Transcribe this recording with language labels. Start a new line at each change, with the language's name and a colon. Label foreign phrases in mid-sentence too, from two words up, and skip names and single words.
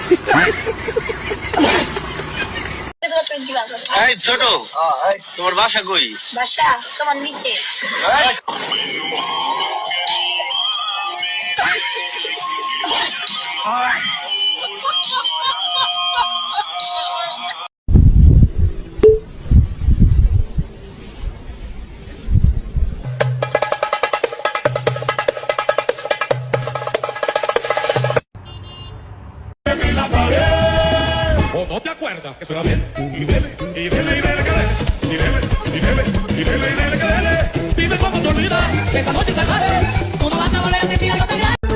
Bangla: এই ছোট, তোমার বাসা কই? বাসা তোমার নিচে।
Spanish: ¿O no te acuerdas que suena bien? Y bebe, y bebe, y bebe, que bebe, y bebe, y bebe, y bebe, y bebe, que bebe. Dime cómo te olvidas que esta noche te agarre. Tú no vas a volver a sentir algo tan grande.